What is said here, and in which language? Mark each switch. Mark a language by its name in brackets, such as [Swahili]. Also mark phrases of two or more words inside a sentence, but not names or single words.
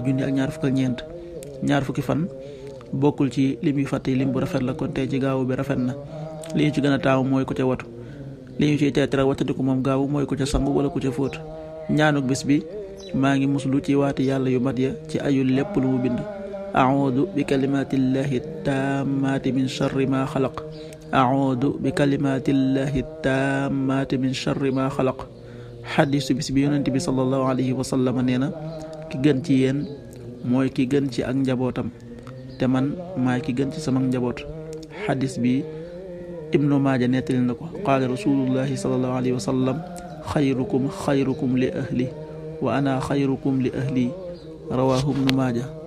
[Wolof] junni ak ñaar fukk ak ñeent ñaar fukki fan bokkul ci lim yu fàtte lim bu rafet la kon tey ci gaawu bi rafet na li ñu ci gën a taamu mooy ku ca watu li ñu ciy teetara wattandiku moom gaawu mooy ku ca sangu wala ku ca fóot ñaanuk bis bi maa ngi muslu ci waati yàlla yu mat ya ci ayul lépp lu mu bind [Arabic] أعوذ بكلمات الله التامات من شر ما خلق أعوذ بكلمات الله التامات من شر ما خلق [Wolof] xadiisu bis bi yonent bi [Arabic] صلى الله عليه وسلم [Wolof] nee na ki gën ci yéen mooy ki gën ci ak njabootam te man maay ki gën ci sama njaboot xadiis bi Ibnu Maaja nettali na ko [Arabic] قال رسول الله صلى الله عليه وسلم خيركم خيركم لأهله وأنا خيركم لأهلي رواه ابن ماجه.